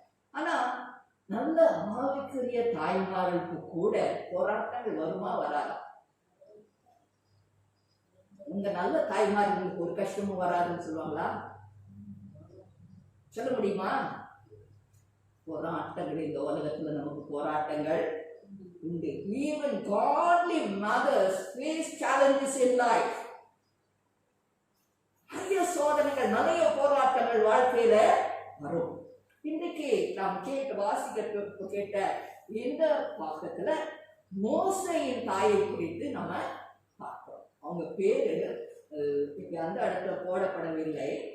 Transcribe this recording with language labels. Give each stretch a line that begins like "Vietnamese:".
Tamil: ஆனா நல்ல ஆவிக்குரிய தாய்மார்களுக்கு கூட போராட்டங்கள் வருமா வராது? உங்க நல்ல தாய்மார்களுக்கு ஒரு கஷ்டமும் வராதுன்னு சொல்லுவாங்களா? சொல்ல முடியுமா? போராட்டங்கள் இந்த உலகத்துல நமக்கு போராட்டங்கள் உண்டு.
English: Even godly mothers face challenges in life.
Tamil: நிறைய சோதனைகள், நிறைய போராட்டங்கள் வாழ்க்கையில வரும். இன்றைக்கு நாம் கேட்ட இந்த பக்கத்துல மோசேயின் தாயை குறித்து நம்ம பார்க்கிறோம். அவங்க பேரு அந்த இடத்துல போடப்படவில்லை.